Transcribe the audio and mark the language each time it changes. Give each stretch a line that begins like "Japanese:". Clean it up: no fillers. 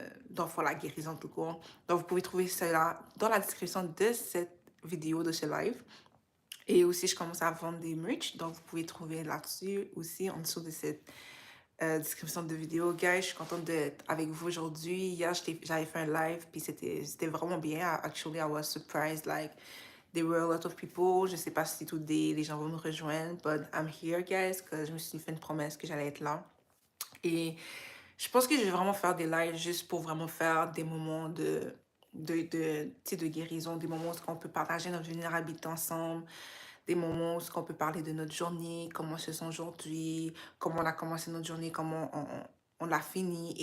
French: Donc, pour la guérison tout court. Donc, vous pouvez trouver cela dans la description de cette vidéo, de ce live. Et aussi, je commence à vendre des merch, donc vous pouvez trouver là-dessus aussi, en dessous de cette description de vidéo. Guys, je suis contente d'être avec vous aujourd'hui. Hier, j'avais fait un live, puis c'était vraiment bien.
English: Actually, I was surprised, like, there were a lot of people.
French: Je sais pas si today les gens vont me rejoindre,
English: but I'm here, guys,
French: que je me suis fait une promesse que j'allais être là. Et je pense que je vais vraiment faire des lives juste pour vraiment faire des moments tu sais, de guérison, des moments où on peut partager notre vulnérabilité ensemble, des moments où on peut parler de notre journée, comment on se sent aujourd'hui, comment on a commencé notre journée, comment on l'a fini.